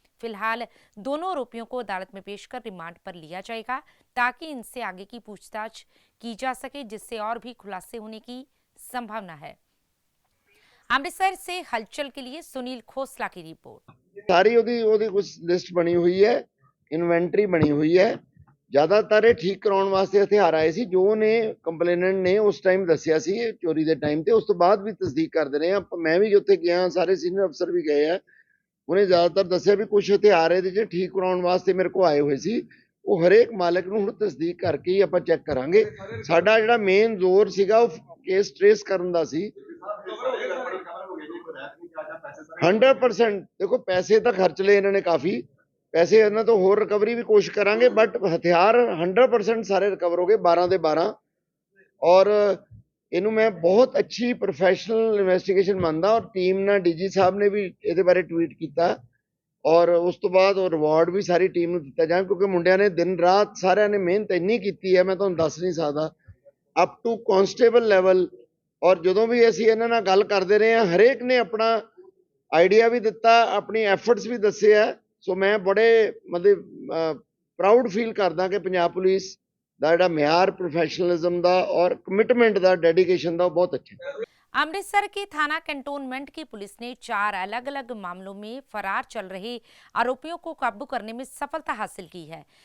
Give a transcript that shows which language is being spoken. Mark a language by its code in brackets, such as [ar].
[hi] फिलहाल दोनों आरोपियों को अदालत में पेश कर रिमांड पर लिया जाएगा ताकि इनसे आगे की पूछताछ की जा सके, जिससे और भी खुलासे होने की संभावना है। अमृतसर से हलचल के लिए सुनील खोसला की रिपोर्ट। सारी ओदी कुछ लिस्ट बनी हुई है, इन्वेंटरी बनी हुई है। [pa] ਜ਼ਿਆਦਾਤਰ ਇਹ ਠੀਕ ਕਰਾਉਣ ਵਾਸਤੇ ਹਥਿਆਰ ਆਏ ਸੀ ਜੋ ਨੇ ਕੰਪਲੇਨੈਂਟ ਨੇ ਉਸ ਟਾਈਮ ਦੱਸਿਆ ਸੀ ਚੋਰੀ ਦੇ ਟਾਈਮ ਤੇ। ਉਸ ਤੋਂ ਬਾਅਦ ਵੀ ਤਸਦੀਕ ਕਰਦੇ ਰਹੇ ਆ, ਮੈਂ ਵੀ ਉੱਥੇ ਗਿਆ, ਸਾਰੇ ਸੀਨੀਅਰ ਅਫਸਰ ਵੀ ਗਏ ਆ। ਉਹਨੇ ਜ਼ਿਆਦਾਤਰ ਦੱਸਿਆ ਵੀ ਕੁਝ ਹਥਿਆਰ ਇਹਦੇ 'ਚ ਠੀਕ ਕਰਾਉਣ ਵਾਸਤੇ ਮੇਰੇ ਕੋਲ ਆਏ ਹੋਏ ਸੀ। ਉਹ ਹਰੇਕ ਮਾਲਕ ਨੂੰ ਹੁਣ ਤਸਦੀਕ ਕਰਕੇ ਹੀ ਆਪਾਂ ਚੈੱਕ ਕਰਾਂਗੇ। ਸਾਡਾ ਜਿਹੜਾ ਮੇਨ ਜ਼ੋਰ ਸੀਗਾ ਉਹ ਕੇਸ ਟ੍ਰੇਸ ਕਰਨ ਦਾ ਸੀ। 100% ਦੇਖੋ ਪੈਸੇ ਤਾਂ ਖਰਚ ਲਏ ਇਹਨਾਂ ਨੇ, ਕਾਫੀ पैसे ਇਹਨਾਂ ਤੋਂ ਹੋਰ ਰਿਕਵਰੀ ਵੀ ਕੋਸ਼ਿਸ਼ ਕਰਾਂਗੇ, ਬਟ ਹਥਿਆਰ 100% ਸਾਰੇ ਰਿਕਵਰ ਹੋ ਗਏ, 12 ਦੇ 12। ਔਰ ਇਹਨੂੰ ਮੈਂ ਬਹੁਤ ਅੱਛੀ ਪ੍ਰੋਫੈਸ਼ਨਲ ਇਨਵੈਸਟੀਗੇਸ਼ਨ ਮੰਨਦਾ ਔਰ ਟੀਮ ਨਾਲ ਡੀਜੀ ਸਾਹਿਬ ਨੇ ਵੀ ਇਹਦੇ ਬਾਰੇ ਟਵੀਟ ਕੀਤਾ ਔਰ ਉਸ ਤੋਂ ਬਾਅਦ ਉਹ ਰਿਵਾਰਡ ਵੀ ਸਾਰੀ ਟੀਮ ਨੂੰ ਦਿੱਤਾ ਜਾਏ, ਕਿਉਂਕਿ ਮੁੰਡਿਆਂ ਨੇ ਦਿਨ ਰਾਤ ਸਾਰਿਆਂ ਨੇ ਮਿਹਨਤ ਇੰਨੀ ਕੀਤੀ ਹੈ, ਮੈਂ ਤੁਹਾਨੂੰ ਦੱਸ ਨਹੀਂ ਸਕਦਾ, ਅਪ ਟੂ ਕਾਂਸਟੇਬਲ ਲੈਵਲ। ਔਰ ਜਦੋਂ ਵੀ ਅਸੀਂ ਇਹਨਾਂ ਨਾਲ ਗੱਲ ਕਰਦੇ ਰਹੇ ਹਾਂ, ਹਰੇਕ ਨੇ ਆਪਣਾ ਆਈਡੀਆ ਵੀ ਦਿੱਤਾ, ਆਪਣੀ ਐਫਰਟਸ ਵੀ ਦੱਸੇ ਆ। ਸੋ मैं बड़े मतलब प्राउड फील करदा कि पंजाब पुलिस दा जिहड़ा म्यार प्रोफैशनलिज्म दा और कमिटमेंट दा, डेडिकेशन दा बहुत अच्छा है। [hi] अमृतसर के थाना कैंटोनमेंट की पुलिस ने 4 अलग अलग मामलों में फरार चल रहे आरोपियों को काबू करने में सफलता हासिल की है।